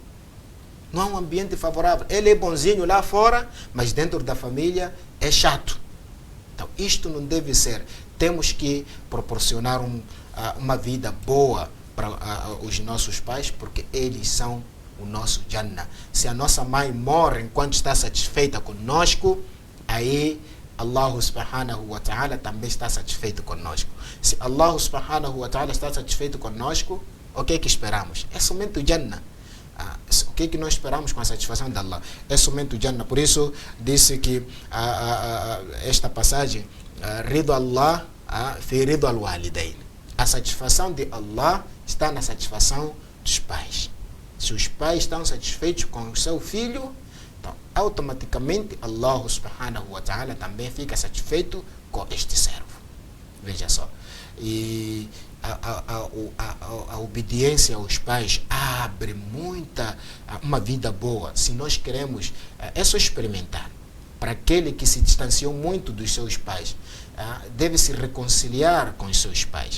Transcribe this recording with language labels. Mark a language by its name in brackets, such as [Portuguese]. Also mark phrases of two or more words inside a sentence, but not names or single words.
[Portuguese] Não há um ambiente favorável. Ele é bonzinho lá fora, mas dentro da família é chato. Então, isto não deve ser. Temos que proporcionar uma vida boa para os nossos pais, porque eles são o nosso Jannah. Se a nossa mãe morre enquanto está satisfeita conosco, aí Allah [Arabic] سبحانه وتعالى [Portuguese] também está satisfeito conosco. Se Allah [Arabic] سبحانه وتعالى [Portuguese] está satisfeito conosco, o que é que esperamos? É somente o Jannah. O que é que nós esperamos com a satisfação de Allah? É somente o Jannah. Por isso disse que esta passagem, [Arabic] رضا الله في رضا الوالدين. [Portuguese] A satisfação de Allah está na satisfação dos pais. Se os pais estão satisfeitos com o seu filho, então automaticamente Allah [Arabic] سبحانه وتعالى [Portuguese] também fica satisfeito com este servo. Veja só. E a obediência aos pais abre uma vida boa. Se nós queremos, é só experimentar. Para aquele que se distanciou muito dos seus pais, deve se reconciliar com os seus pais.